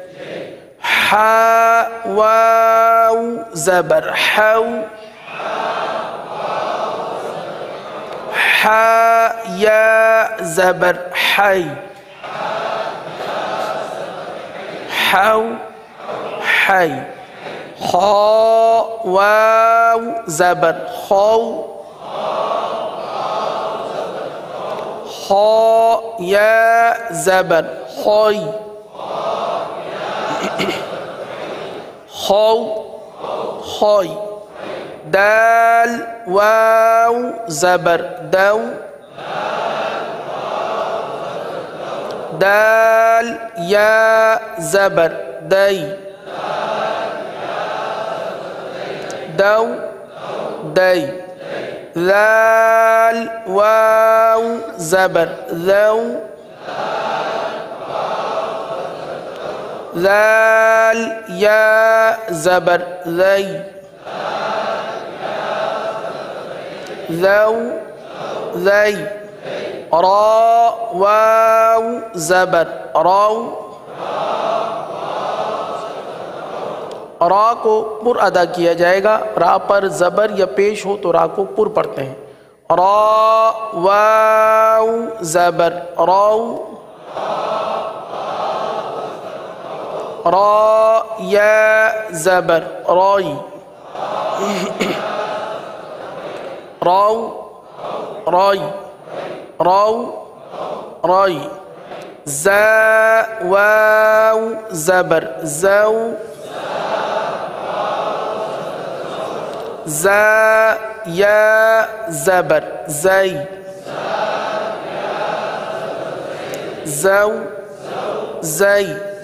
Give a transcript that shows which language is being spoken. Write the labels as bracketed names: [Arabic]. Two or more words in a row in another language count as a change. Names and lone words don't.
[Urdu] حا واو زبر حو حا یا زبر حی حو حی خا واو زبر خو خا یا زبر خوی خو خوی دال واو زبر دو دال یا زبر دی دو دی ذال واو زبر ذو ذال یا زبر ذی ذو ذی را واو زبر رو را کو پر ادا کیا جائے گا، را پر زبر یا پیش ہو تو را کو پر پڑھتے ہیں. را واو زبر رو را یا زبر روی رو روی رو روی زا واو زبر زو زا یا زبر زی زو زی